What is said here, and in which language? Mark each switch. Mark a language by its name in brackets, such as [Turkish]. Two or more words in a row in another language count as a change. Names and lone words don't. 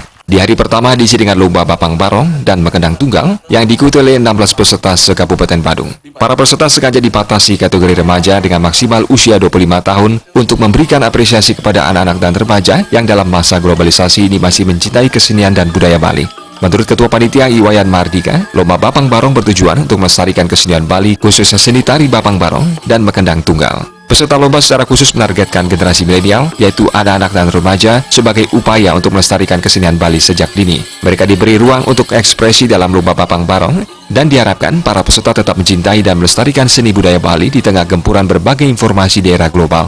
[Indonesian] Di hari pertama diisi dengan lomba Bapang Barong dan Mekendang Tunggal yang diikuti oleh 16 peserta se-Kabupaten Badung. Para peserta sengaja dipatasi kategori remaja dengan maksimal usia 25 tahun untuk memberikan apresiasi kepada anak-anak dan remaja yang dalam masa globalisasi ini masih mencintai kesenian dan budaya Bali. Menurut Ketua Panitia Iwayan Mardika, lomba Bapang Barong bertujuan untuk melestarikan kesenian Bali, khususnya seni tari Bapang Barong dan Mekendang Tunggal. Peserta lomba secara khusus menargetkan generasi milenial, yaitu anak-anak dan remaja, sebagai upaya untuk melestarikan kesenian Bali sejak dini. Mereka diberi ruang untuk ekspresi dalam lomba Bapang Barong, dan diharapkan para peserta tetap mencintai dan melestarikan seni budaya Bali di tengah gempuran berbagai informasi di era global.